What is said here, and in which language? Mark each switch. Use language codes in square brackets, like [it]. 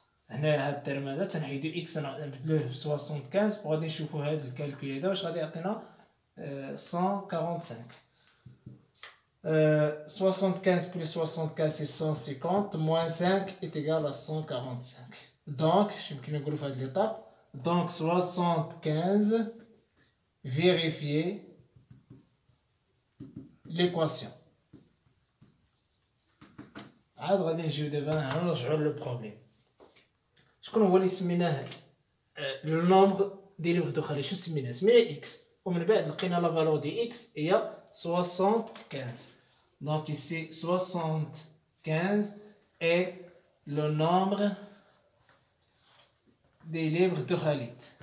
[ar] هنا هاد الترم هذا تنحيدو اكس نبدلوه ب 75 وغادي نشوفو هاد الكالكول هذا واش غادي يعطينا 145. [fr] 75 plus 75 c'est 150 moins 5 est égal à 145. Donc je vais vous faire l'étape. Donc 75 vérifier l'équation. [ar] عاد غادي نجيو دابا هنا نرجعو للبروبليم. شكون هو اللي سميناه [fr] لو نومبر دي ليفغ دو خالي؟ [ar] شنو سميناه اكس، ومن بعد لقينا [fr] لا فالور دي اكس [ar] هي 75. [fr] دونك ici 75 est le nombre des livres de Khalid.